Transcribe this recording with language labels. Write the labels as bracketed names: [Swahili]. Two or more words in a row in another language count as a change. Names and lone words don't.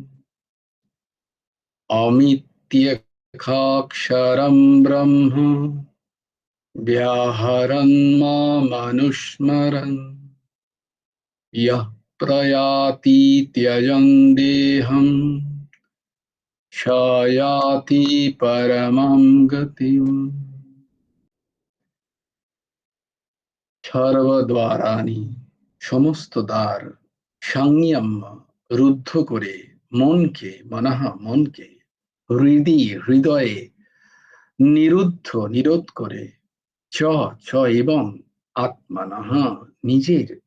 [Sanskrit] अमित्यक्षरं ब्रह्म व्याहरन् मामनुस्मरन्। यः प्रयाति त्यजन् देहं स याति परमां गतिम्। [Bangla] সর্বদ্বারাণি সমস্ত দ্বার সংযম রুদ্ধ করে মনকে, মনঃ মনকে, হৃদয়ে নিরোধ করে, চ চ এবং আত্মনঃ নিজের